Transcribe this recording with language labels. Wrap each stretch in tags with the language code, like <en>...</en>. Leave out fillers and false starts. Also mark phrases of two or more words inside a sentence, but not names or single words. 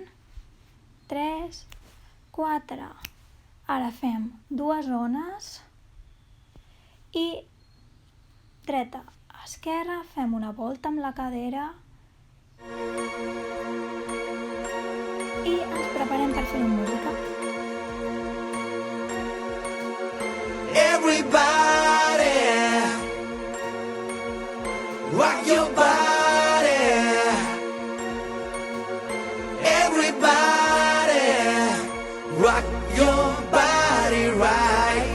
<ca>3, 4. Ara fem 2 ones i dreta, esquerra, fem una volta amb la cadera i ens preparem per fer música.</ca> <en>Everybody, rock your body. Everybody, rock your body right.</en>